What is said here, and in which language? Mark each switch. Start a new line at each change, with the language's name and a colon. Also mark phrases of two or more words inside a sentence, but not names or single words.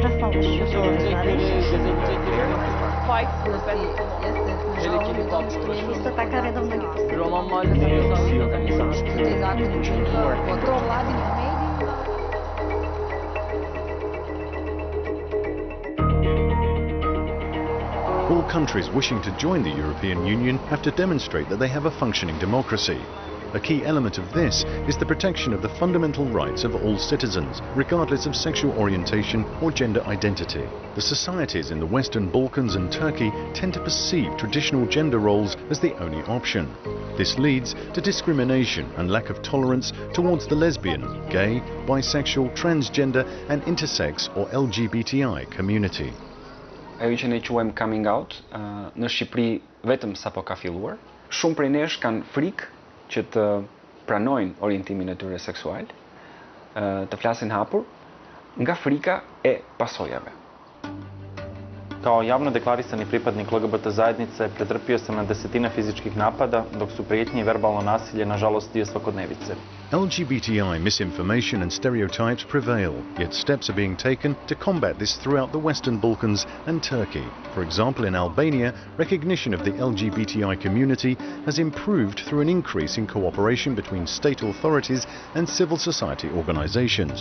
Turkish: Lista takareda mnogi Roman mahallesi
English: All countries wishing to join the European Union have to demonstrate that they have a functioning democracy. A key element of this is the protection of the fundamental rights of all citizens, regardless of sexual orientation or gender identity. The societies in the Western Balkans and Turkey tend to perceive traditional gender roles as the only option. This leads to discrimination and lack of tolerance towards the lesbian, gay, bisexual, transgender and intersex or LGBTI community.
Albanian: Ajo që ne quajmë
English: coming out
Albanian: në Shqipëri vetëm sapo ka filluar. Shumë prej nesh kanë frikë që të pranojnë orientimin e tyre seksual, të flasin hapur nga frika e pasojave.
Bosnian: Kao javno deklarisani pripadnik LGBT zajednice pretrpio sam na desetine fizičkih napada, dok su prijetnje i verbalno nasilje nažalost dio svakodnevice.
English: LGBTI misinformation and stereotypes prevail, yet steps are being taken to combat this throughout the Western Balkans and Turkey. For example, in Albania, recognition of the LGBTI community has improved through an increase in cooperation between state authorities and civil society organizations.